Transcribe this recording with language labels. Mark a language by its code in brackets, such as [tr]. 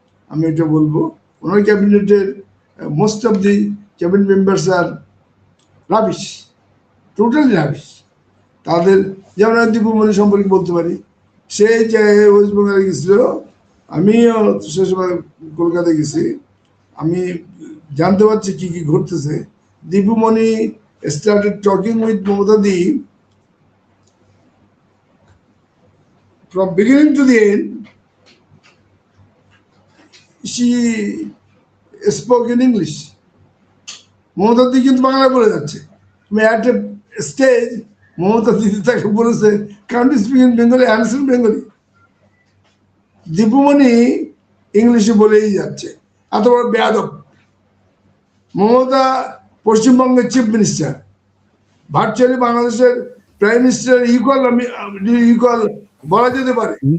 [bn] আমি এটা বলবো, ওনার ক্যাবিনেটের [en] Most of the cabinet members আর rubbish, totally rubbish. [bn] তাদের যেমন দীপুমণি সম্পর্কে বলতে পারি, সে যে ওয়েস্ট বেঙ্গলে গেছিল, আমিও সে সময় কলকাতায় গেছি, আমি জানতে পারছি কি কি ঘটতেছে। [en] Dipu Moni started talking with Mamata Di from beginning to the end. She spoke in English. [bn] Mamata Di কিন্তু বাংলা বলে যাচ্ছে। [en] আমি at a stage Mamata Di [bn] তাকে বলেছে, [en] can't you speak in Bengali? Answer in Bengali. [bn] Dipu Moni ইংলিশে বলেই যাচ্ছে, এত বড় বেয়াদব। মমতা পশ্চিমবঙ্গের চিফ মিনিস্টার, ভার্চুয়ালি বাংলাদেশের প্রাইম মিনিস্টার ইকুয়াল বলা যেতে পারে।